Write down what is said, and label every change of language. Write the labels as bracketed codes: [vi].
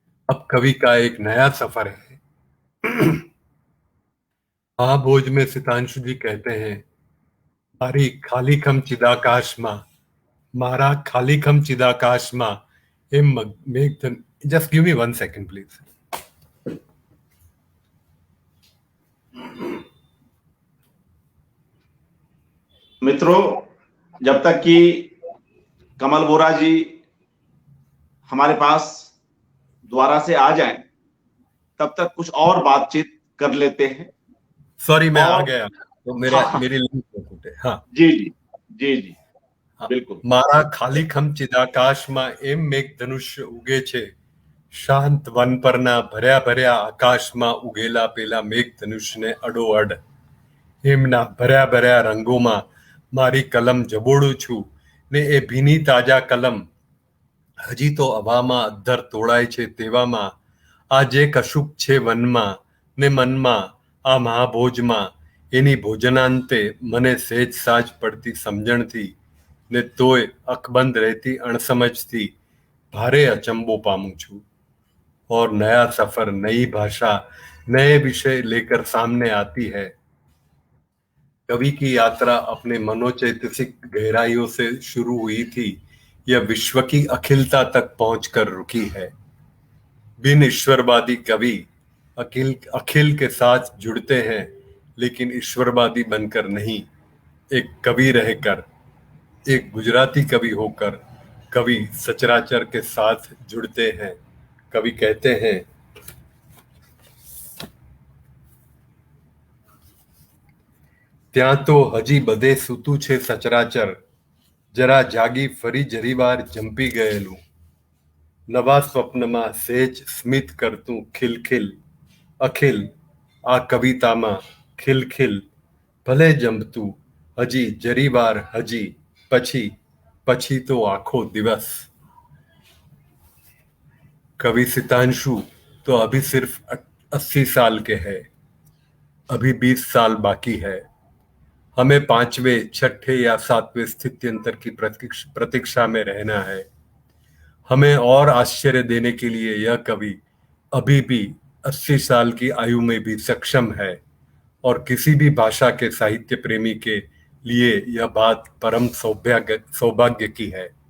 [hi] अब कवि का एक नया सफर है। महाभोज में सितांशु जी कहते हैं, [gu] મારી ખાલીખમ ચિદાકાશમાં મારા ખાલીખમ ચિદાકાશમાં એમ મેઘધન. [en] Just give me 1 second, please. [hi] मित्रों, जब तक कि कमल बोरा जी हमारे पास दोबारा से आ जाएं, तब तक कुछ और बातचीत कर लेते हैं. सॉरी, मैं आ गया तो मेरी लिंक फूटे. हाँ जी जी जी जी बिल्कुल. [gu] मारा खालीखम चिदाकाशમાં એમ મેઘધનુષ્ય ઉગે છે, શાંત વન પરના ભર્યા ભર્યા આકાશમાં ઉગેલા પેલા મેઘધનુષ્યને અડોઅડ. એમના ભર્યા ભર્યા રંગોમાં મારી કલમ જબોડું છું ને એ ભીની તાજા કલમ હજી તો હવામાં અદ્ધર તોડાય છે તેવામાં આ જે કશુંક છે વનમાં ને મનમાં આ મહાભોજમાં એની ભોજનાંતે મને સહેજ સાજ પડતી સમજણથી ને તોય અકબંધ રહેતી અણસમજથી ભારે અચંબો પામું છું. [hi] और नया सफर, नई भाषा, नए विषय लेकर सामने आती है. कवि की यात्रा अपने मनोचैतसिक गहराइयों से शुरू हुई थी, यह विश्व की अखिलता तक पहुंचकर रुकी है. बिन ईश्वरवादी कवि अखिल के साथ जुड़ते हैं, लेकिन ईश्वरवादी बनकर नहीं. एक कवि रहकर, एक गुजराती कवि होकर कवि सचराचर के साथ जुड़ते हैं. कवि कहते हैं, [gu] ત્યાં તો હજી બધે સૂતું છે સચરાચર, જરા જાગી ફરી જરીવાર જંપી ગયેલું. નવા સ્વપ્નમાં સહેજ સ્મિત કરતું ખિલખિલ અખિલ આ કવિતામાં ખિલખિલ ભલે જંપતું હજી જરીવાર હજી પછી પછી તો આખો દિવસ. [hi] कवि सितांशु तो अभी सिर्फ 80 साल के हैं, अभी 20 साल बाकी है. हमें 5वें, 6ठे या 7वें स्थित्यंतर की प्रतीक्षा में रहना है. हमें और आश्चर्य देने के लिए यह कवि अभी भी 80 साल की आयु में भी सक्षम है, और किसी भी भाषा के साहित्य प्रेमी के लिए यह बात परम सौभाग्य की है.